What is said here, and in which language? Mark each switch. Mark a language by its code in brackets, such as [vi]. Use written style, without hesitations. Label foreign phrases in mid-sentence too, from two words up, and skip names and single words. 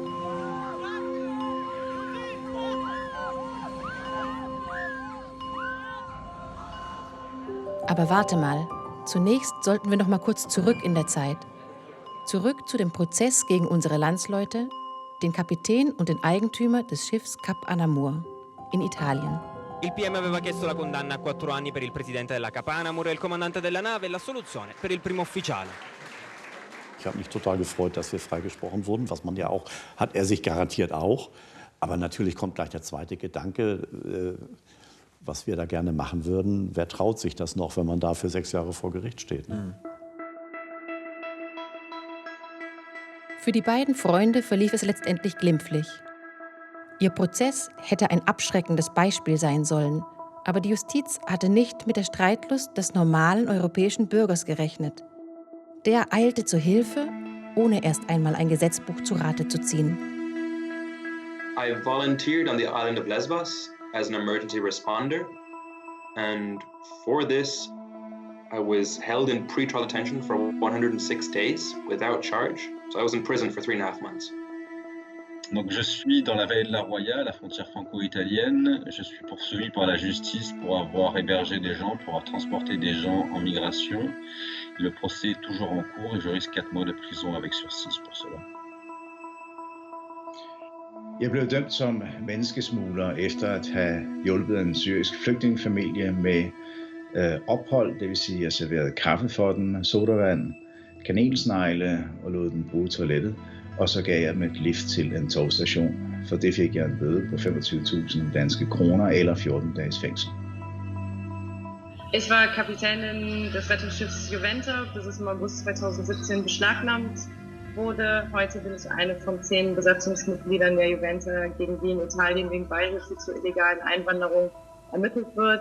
[de] Aber warte mal, zunächst sollten wir noch mal kurz zurück in der Zeit. Zurück zu dem Prozess gegen unsere Landsleute, den Kapitän und den Eigentümer des Schiffs Cap Anamur in Italien. [it] Il PM aveva chiesto la condanna a 4 anni per il presidente della Cap Anamur e il comandante della nave e l'assoluzione per il primo ufficiale. [de] Ich habe mich total gefreut, dass wir freigesprochen wurden, was man ja auch, hat er sich garantiert auch. Aber natürlich kommt gleich der zweite Gedanke, was wir da gerne machen würden. Wer traut sich das noch, wenn man dafür 6 Jahre vor Gericht steht? Ne? Für die beiden Freunde verlief es letztendlich glimpflich. Ihr Prozess hätte ein abschreckendes Beispiel sein sollen, aber die Justiz hatte nicht mit der Streitlust des normalen europäischen Bürgers gerechnet. Der eilte zur Hilfe, ohne erst einmal ein Gesetzbuch zu Rate zu ziehen. [en] I volunteered on the island of Lesbos as an emergency responder, and for this I was held in pretrial detention for 106 days without charge. So I was in prison for 3.5 months. [fr] Donc je suis dans la vallée de la Roya, la frontière franco-italienne. Je suis poursuivi par la justice pour avoir hébergé des gens, pour avoir transporté des gens en migration. Le procès est toujours en cours et je risque 4 mois de prison avec sursis pour cela. [da] Jeg blev dømt som menneskesmugler efter at have hjulpet en syrisk flygtningefamilie med ophold, det vil sige, at jeg serverede kaffe for dem, sodavand, kanelsnegle og lod dem bruge toilettet. Og så gav jeg dem et lift til en togstation. For det fik jeg en bøde på 25.000 danske kroner eller 14 dages fængsel. [de] Ich war Kapitänin des Rettungsschiffs Juventa, bis es im August 2017 beschlagnahmt wurde. Heute bin ich eine von 10 Besatzungsmitgliedern der Juventa, gegen die in Italien wegen Beihilfe zur illegalen Einwanderung ermittelt wird.